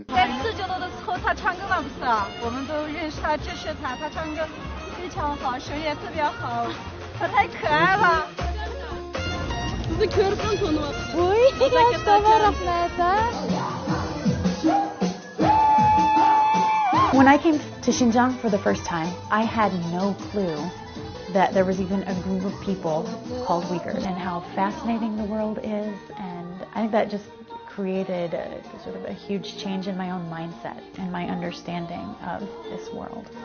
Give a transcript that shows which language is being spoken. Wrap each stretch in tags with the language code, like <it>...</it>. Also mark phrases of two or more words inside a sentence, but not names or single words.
<zh>在四九楼的时候，他唱歌嘛不是啊，我们都认识他，支持他，他唱歌非常好，声音也特别好，他太可爱了。</zh> <ug>Sizi körükten tanımadım.</ug> <zh>Uy,</zh> <en>When I came to Xinjiang for the first time, I had no clue that there was even a group of people called Uyghurs, and how fascinating the world is, and I think that just created a huge change in my own mindset and my understanding of this world.</en>